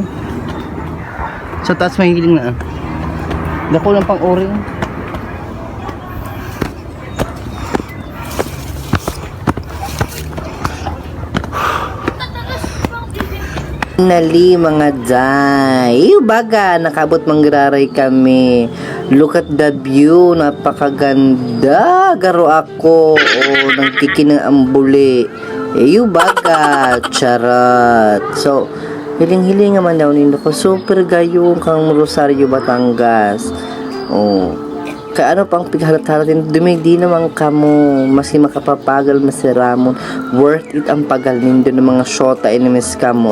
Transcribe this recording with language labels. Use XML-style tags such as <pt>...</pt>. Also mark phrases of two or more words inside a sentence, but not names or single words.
<bik>Sa taas may hiling na. Dako lang pang oring. Nali mga day. Baga, nakabot mangraray kami.</bik> <en>Look at the view.</en> <tl>Napakaganda.</tl> <bik>Garo ako. Nagkikinang ambuli. Baga. Charot. So, hiling-hiling naman daw nito ko. Super gayong kang Rosario, Batangas. Kaano pang pighalat-halatin, dumigdi naman kamo, maski makapapagal masiramon,</bik> <en>worth it</en> <bik>ang pagal nindo ng mga shota inimis kamo.</bik>